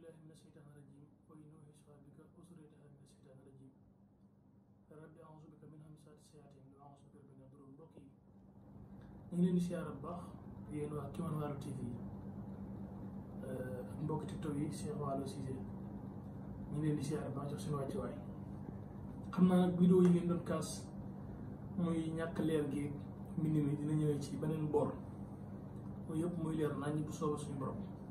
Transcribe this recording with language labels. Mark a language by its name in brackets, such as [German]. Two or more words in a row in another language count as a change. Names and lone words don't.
[Arabic] من الشيطان الرجيم وإنه بك وذريتها من الشيطان الرجيم رب أعوذ بك من همزات الشياطين وأعوذ بك رب أن يحضرون. [Wolof] mbokk yi ñu ngi leen di siyaara bu baax yéen waa Kiman Waalo TV mbokki TikTok yi Cheikh Waalo Cissé ñu ngi leen di siyaara bu baax jox seen wàccuwaay. xam naa nag vidéo yi ngeen doon kaas muy ñàkk leer gi mbind mi dina ñëwee ci beneen boor mooy yëpp muy leer nañ bu soobee suñu borom.